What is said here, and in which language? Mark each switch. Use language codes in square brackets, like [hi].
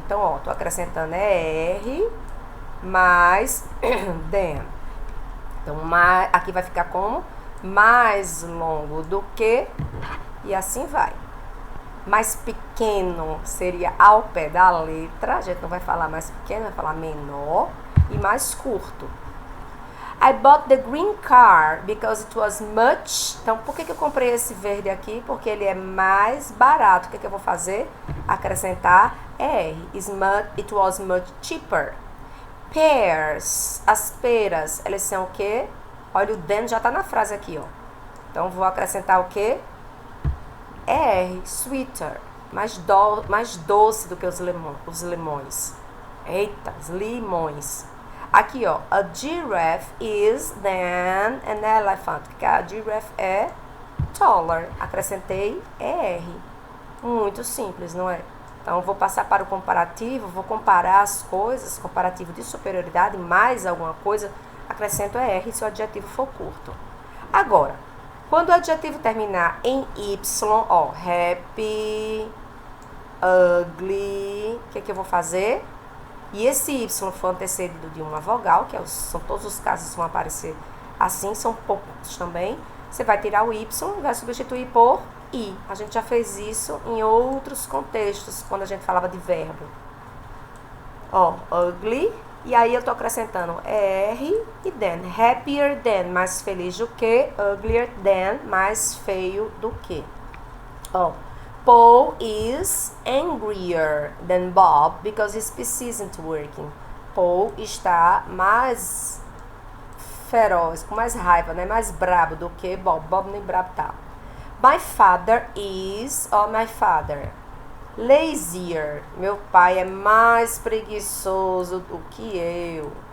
[pt] Então, ó, tô acrescentando R mais than. Então, aqui vai ficar como? Mais longo do que, e assim vai. Mais pequeno seria ao pé da letra, a gente não vai falar mais pequeno, vai falar menor, e mais curto. [en] I bought the green car because it was much. [pt] Então, por que eu comprei esse verde aqui? Porque ele é mais barato. O que eu vou fazer? Acrescentar R. [en] It was much cheaper. [pt] Pears, as peras, elas são o quê? Olha, o then já tá na frase aqui, ó. Então, vou acrescentar o quê? R, sweeter, mais doce do que os limões. Eita, os limões. [en] Aqui, ó, a giraffe is than an elephant. [pt] Porque a giraffe é taller. Acrescentei R. Muito simples, não é? Então, vou passar para o comparativo, vou comparar as coisas, comparativo de superioridade, mais alguma coisa, acrescento R se o adjetivo for curto. Agora, quando o adjetivo terminar em Y, ó, happy, ugly, o que eu vou fazer? E esse Y for antecedido de uma vogal, que são todos os casos que vão aparecer assim, são poucos também, você vai tirar o Y e vai substituir por I. A gente já fez isso em outros contextos, quando a gente falava de verbo. Ó, ugly, e aí eu tô acrescentando R e than. Happier than, mais feliz do que. Uglier than, mais feio do que. [en] Ó, Paul is angrier than Bob because his PC isn't working. [pt] Paul está mais feroz, com mais raiva, né? Mais brabo do que Bob. Bob nem brabo tá. [en] My father is, my father, lazier. [pt] Meu pai é mais preguiçoso do que eu.